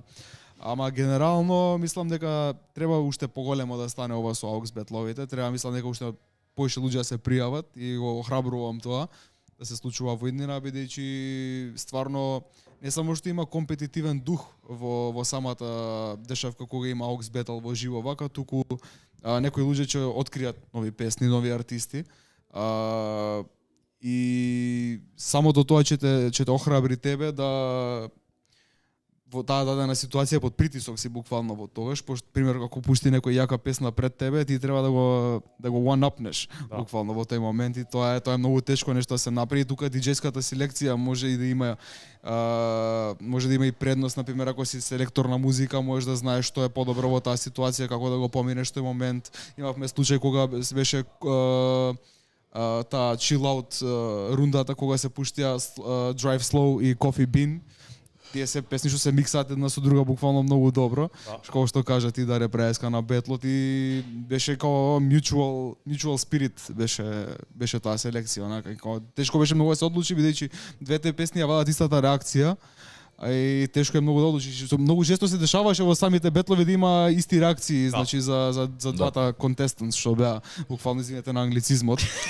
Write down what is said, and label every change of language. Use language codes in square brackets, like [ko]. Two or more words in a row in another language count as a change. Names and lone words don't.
[mk] Ама генерално мислам дека треба уште поголемо да стане ова со AUX Battle-овите, треба мислам дека уште поише луѓе се пријават и го охрабрувам тоа да се случува во иднина, бидејќи стварно не само што има компетитивен дух во самата дешавка кога има AUX Battle во живо вака, туку некои луѓе ќе откријат нови песни, нови артисти. И самото тоа ќе те охрабри тебе да во таа дадена ситуација под притисок си буквално во тогаш, пошто пример ако пушти некој јака песна пред тебе, ти треба да го one-upнеш буквално во тој момент и тоа е многу тешко нешто да се направи. Тука диџејската селекција може и да има и предност, на пример ако си селектор на музика, можеш да знаеш што е подобро во таа ситуација, како да го поминеш тој момент. Имавме случај кога беше таа [en] chill out [mk] рундата кога се пуштија Drive Slow и Coffee Bean. Тие се песни што се миксаат една со друга буквално многу добро. Како што кажа ти Даре Преска на бетлот и беше како [en] mutual spirit [mk] беше таа селекција, онака како тешко беше многу да се одлучи бидејќи двете песни ја вадат истата реакција. И тешко е многу да одлучиш. Многу често се дешаваше во самите бетлови да има исти реакции, значи за двата contestants што беа буквално извинете на англицизмот.